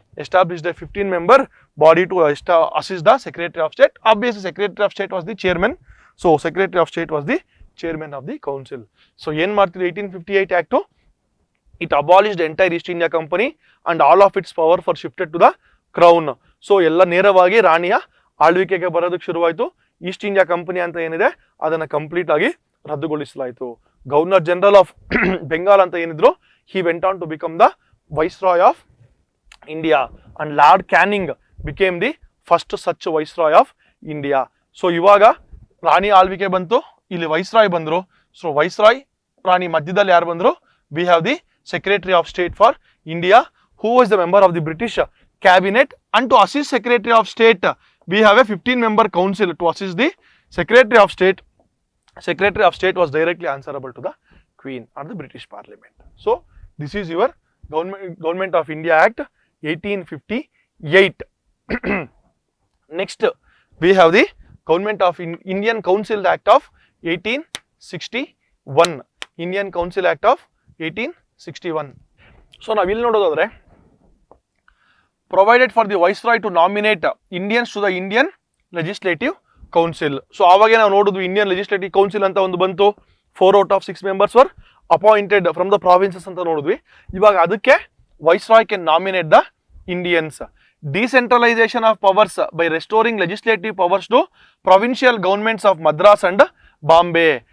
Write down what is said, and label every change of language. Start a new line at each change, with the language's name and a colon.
English: Established a 15-member body to assist the Secretary of State. Obviously, Secretary of State was the chairman. So Secretary of State was the chairman of the council. So
Kannada: ಏನು ಮಾಡ್ತಿದ್ರು
English: 1858 Act, it abolished the entire East India Company and all of its power for shifted to the crown.
Kannada: So ಎಲ್ಲ ನೇರವಾಗಿ ರಾಣಿಯ ಆಳ್ವಿಕೆಗೆ ಬರೋದಕ್ಕೆ ಶುರುವಾಯಿತು. East India company ಅಂತ ಏನಿದೆ ಅದನ್ನು ಕಂಪ್ಲೀಟ್ ಆಗಿ ರದ್ದುಗೊಳಿಸಲಾಯಿತು. ಗವರ್ನರ್ ಜನರಲ್ ಆಫ್ ಬೆಂಗಾಲ್ ಅಂತ ಏನಿದ್ರು,
English: he went on to become the Viceroy of India and Lord Canning became the first such Viceroy of India.
Kannada: So ಇವಾಗ ರಾಣಿ ಆಳ್ವಿಕೆ ಬಂತು, ಇಲ್ಲಿ ವೈಸ್ರಾಯ್ ಬಂದರು. ಸೊ ವೈಸ್ರಾಯ್ ರಾಣಿ ಮಧ್ಯದಲ್ಲಿ ಯಾರು ಬಂದರು?
English: We have the Secretary of State for India, who was the member of the British cabinet. And to assist Secretary of State we have a 15-member council to assist the Secretary of State. Secretary of State was directly answerable to the Queen or the British Parliament. So this is your Government of India Act 1858. Next we have the Government of Indian Council Act of 1861. Indian Council Act of 1861. So
Kannada: ನಾವು ಇಲ್ಲಿ ನೋಡೋದಾದ್ರೆ,
English: provided for the Viceroy to nominate Indians to the Indian Legislative Council.
Kannada: So ಆವಾಗೇ ನಾವು ನೋಡಿದ್ವಿ Indian legislative council ಅಂತ ಒಂದು ಬಂತು,
English: 4 out of 6 members were appointed from the provinces
Kannada: ಅಂತ ನೋಡಿದ್ವಿ. ಇವಾಗ ಅದಕ್ಕೆ
English: Viceroy can nominate the Indians. Decentralization of powers by restoring legislative powers to provincial governments of Madras and Bombay.